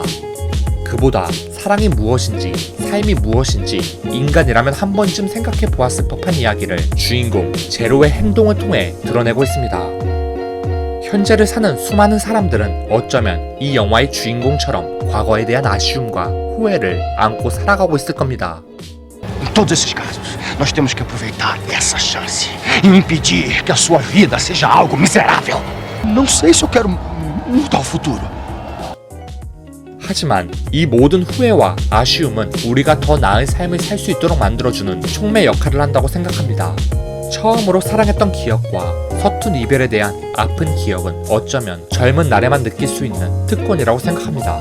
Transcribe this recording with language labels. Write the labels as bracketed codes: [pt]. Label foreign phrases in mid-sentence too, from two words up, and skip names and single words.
[ko] 그보다 사랑이 무엇인지, 삶이 무엇인지 인간이라면 한 번쯤 생각해 보았을 법한 이야기를 주인공 제로의 행동을 통해 드러내고 있습니다. 현재를 사는 수많은 사람들은 어쩌면 이 영화의 주인공처럼 과거에 대한 아쉬움과 후회를 안고 살아가고 있을 겁니다. [pt] Em todos esses casos, nós temos que aproveitar essa chance e impedir que a sua vida seja algo miserável. Não sei se eu quero mudar o futuro. [ko] 하지만 이 모든 후회와 아쉬움은 우리가 더 나은 삶을 살 수 있도록 만들어주는 촉매 역할을 한다고 생각합니다. 처음으로 사랑했던 기억과 서툰 이별에 대한 아픈 기억은 어쩌면 젊은 날에만 느낄 수 있는 특권이라고 생각합니다.